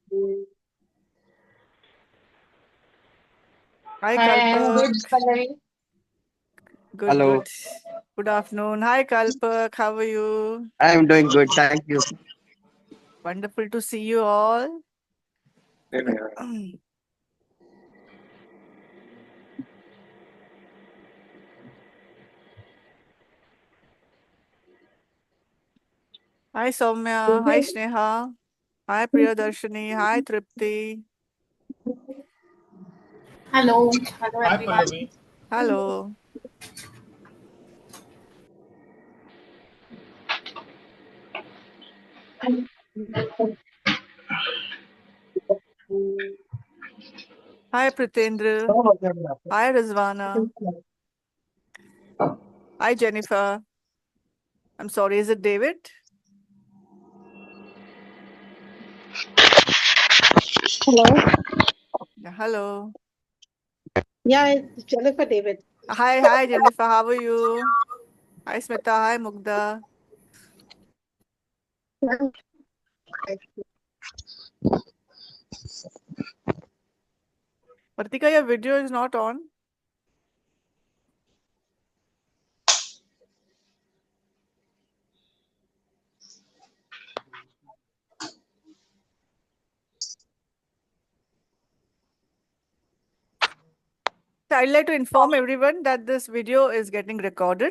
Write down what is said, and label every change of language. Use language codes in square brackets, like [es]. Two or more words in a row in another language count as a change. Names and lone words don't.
[en] Hi Hi, I'm good, Kalpak. Pallavi. Good, Hello, good. Good afternoon. Hi Kalpak, how are you? I'm doing good. Thank you. Wonderful to see you all. Same here. Hi Soumya. Hi Sneha. Hi Priyadarshini. Hi Tripti. Hello, hello Hi, everyone. Pallavi. Hello. Hi Pritendra. Hi Rizwana. Hi Jennifer. I'm sorry, is it David? Hello. Yeah, hello. Yeah, it's Jennifer David. Hi Jennifer. How are you? Hi Smita. Hi Mugdha. Pratika, your video is not on. I'd like to inform everyone that this video is getting recorded.